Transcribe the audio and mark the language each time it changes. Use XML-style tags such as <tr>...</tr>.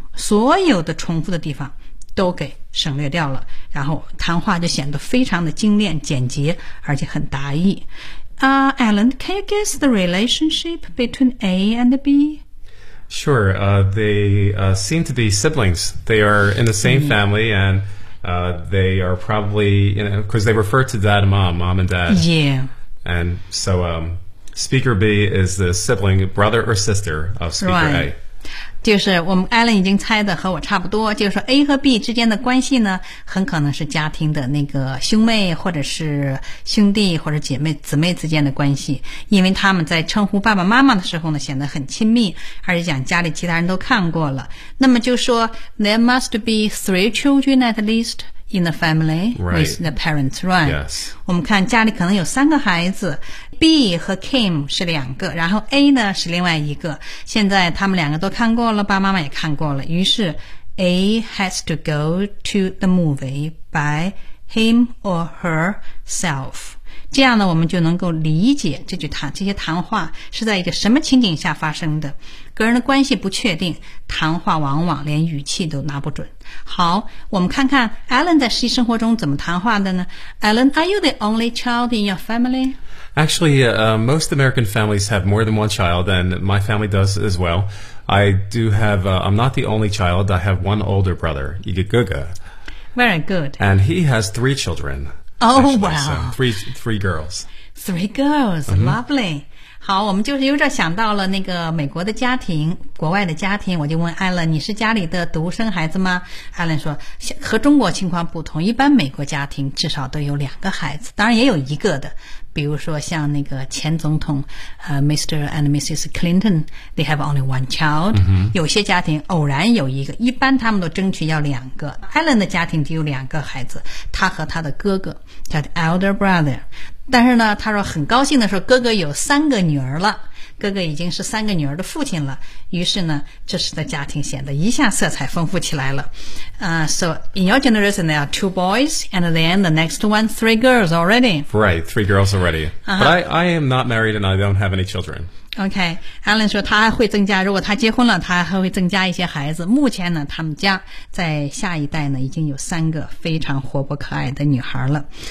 <zh>所有的重复的地方都给省略掉了，然后谈话就显得非常的精炼简洁，而且很达意。</zh> <en>Alan, can you guess the relationship between A and B? Sure, they seem to be siblings. They are in the same family andthey are probably, you know, because they refer to dad and mom and dad. Yeah. And so, Speaker B is the sibling, brother or sister of Speaker right. A.</en> <zh>就是我们 Alan 已经猜的和我差不多，就是说 A 和 B 之间的关系呢，很可能是家庭的那个兄妹或者是兄弟或者姐妹姊妹之间的关系，因为他们在称呼爸爸妈妈的时候呢，显得很亲密，而且讲家里其他人都看过了。那么就说</zh> <en>There must be three children at least. In the family、 right. with the parents, right? Yes.</en> <zh>我们看家里可能有三个孩子 ，B 和 Kim 是两个，然后 A 呢是另外一个。现在他们两个都看过了，爸爸妈妈也看过了，于是</zh> <en>A has to go to the movie by him or herself.</en> <zh>这样呢，我们就能够理解这句谈这些谈话是在一个什么情景下发生的。个人的关系不确定，谈话往往连语气都拿不准。好，我们看看 Alan 在实际生活中怎么谈话的呢？</zh> <en>Alan, are you the only child in your family? Actually, most American families have more than one child, and my family does as well. I do have, I'm not the only child, I have one older brother, Igaguga. Very good. And he has three children. Oh, actually, wow. So three girls. Three girls,、mm-hmm. lovely.</en> <zh>好，我们就是有点想到了那个美国的家庭，国外的家庭。我就问艾伦，你是家里的独生孩子吗？艾伦说，和中国情况不同，一般美国家庭至少都有两个孩子，当然也有一个的。比如说像那个前总统Mr.</zh> <en>and Mrs. Clinton, they have only one child.、 Mm-hmm.</en> <zh>有些家庭偶然有一个，一般他们都争取要两个。艾伦的家庭只有两个孩子，他和他的哥哥叫</zh> <en>elder brother。</en> <zh>但是呢他说很高兴的说哥哥有三个女儿了，哥哥已经是三个女儿的父亲了，于是呢这时的家庭显得一下色彩丰富起来了。</zh> <en>So in your generation there are two boys and then the next one three girls already. Right, three girls already. But I am not married and I don't have any children.</en> <zh>Okay, Alan 说他会增加，如果他结婚了他还会增加一些孩子，目前呢他们家在下一代呢已经有三个非常活泼可爱的女孩了。</zh>